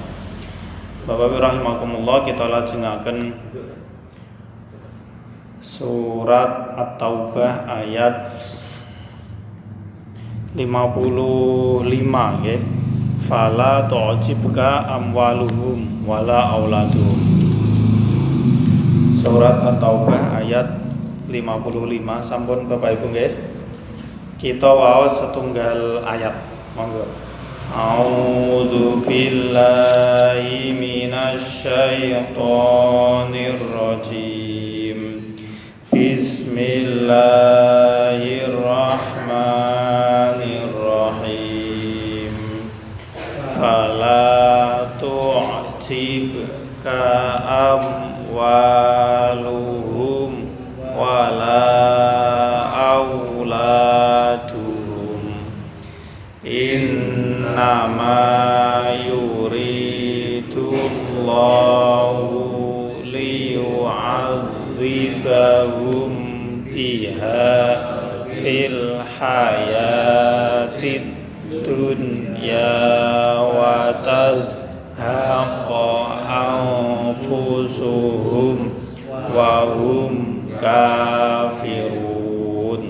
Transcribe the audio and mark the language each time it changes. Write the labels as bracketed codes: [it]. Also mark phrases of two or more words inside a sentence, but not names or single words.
[jv] Bapak Ibu rahimakumullah, kita lajengaken surat At-Taubah ayat 55 nggih. [ar] فلا تعجبك أموالهم ولا أولادهم. [jv] Surat At-Taubah ayat 55. Sampun Bapak Ibu nggih. Kita waos setunggal ayat. Monggo. [ar] أعوذ بالله من الشيطان الرجيم. Bismillahirrahmanirrahim. فلا تعجبك أموالهم ولا أولادهم. إنما يريد الله ليعذبهم بها في الحياة الدنيا وتزهق أنفسهم وهم كافرون.